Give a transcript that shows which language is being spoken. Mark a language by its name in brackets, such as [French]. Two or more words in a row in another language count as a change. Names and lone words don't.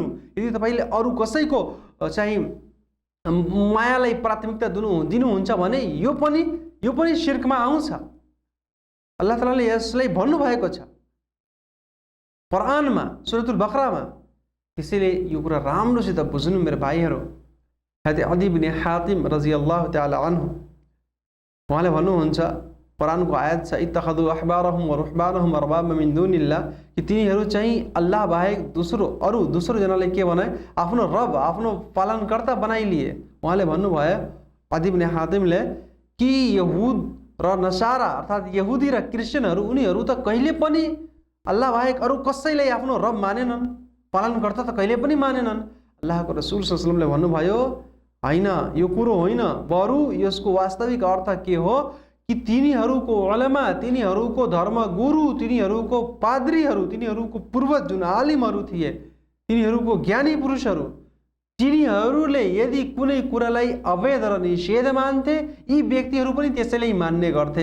[Nepali] यदि तपाईले अरू कसैको चाहिँ मायालाई प्राथमिकता दिनुहुन्छ भने यो पनि शिर्कमा आउँछ। अल्लाह तालाले यसलाई भन्नुभएको छ कुरानमा सूरतुल बकरामा। त्यसैले यो कुरा राम्रोसित बुझ्नु मेरो भाइहरू। हजरत अदी बिन हातिम [Arabic] رضي الله تعالى عنه [Nepali] उहाँले भन्नुहुन्छ कुरानको आयत छ [Arabic] اتخذوا أحبارهم ورهبانهم أربابا من دون الله, [Nepali] कि तिनीहरू चाहिँ अल्लाह बाहेक दोस्रो जनाले के बनाए, आफ्नो रब, आफ्नो पालनकर्ता बनाइलिए। उहाँले भन्नुभयो अदी इब्न हातिमले कि यहुद र नसारा अर्थात् यहुदी र क्रिस्चियनहरू उनीहरू त कहिले पनि अल्लाह बाहेक अरू कसैलाई आफ्नो रब मानेनन्, पालनकर्ता त कहिले पनि मानेनन्। अल्लाहको रसूल [Arabic] صلى الله عليه وسلم [Nepali] भन्नुभयो हैन, यो कुरो होइन, बरु यसको वास्तविक अर्थ के हो कि तिनीहरूको उलेमा, तिनीहरूको धर्मगुरु, तिनीहरूको पाद्रीहरू, तिनीहरूको पूर्वज जुन आलिमहरू थिए, तिनीहरूको ज्ञानी पुरुषहरू, तिनीहरूले यदि कुनै कुरालाई अवैध र निषेध मान्थे, यी व्यक्तिहरू पनि त्यसैलाई मान्ने गर्थे।